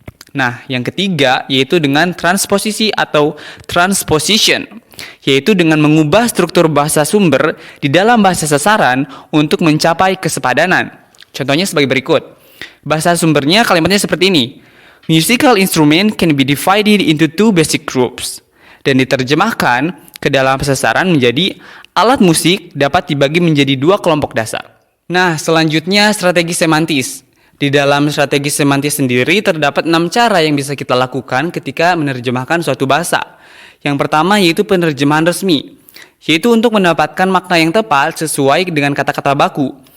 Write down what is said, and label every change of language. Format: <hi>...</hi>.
<id>Nah, yang ketiga yaitu dengan transposisi atau transposition, yaitu dengan mengubah struktur bahasa sumber di dalam bahasa sasaran untuk mencapai kesepadanan. Contohnya sebagai berikut. Bahasa sumbernya kalimatnya seperti ini.</id> <en>Musical instrument can be divided into 2 basic groups.</en> <id>Dan diterjemahkan ke dalam sasaran menjadi alat musik dapat dibagi menjadi 2 kelompok dasar. Nah, selanjutnya strategi semantis. Di dalam strategi semantis sendiri terdapat 6 cara yang bisa kita lakukan ketika menerjemahkan suatu bahasa. Yang pertama yaitu penerjemahan resmi, yaitu untuk mendapatkan makna yang tepat sesuai dengan kata-kata baku.</id>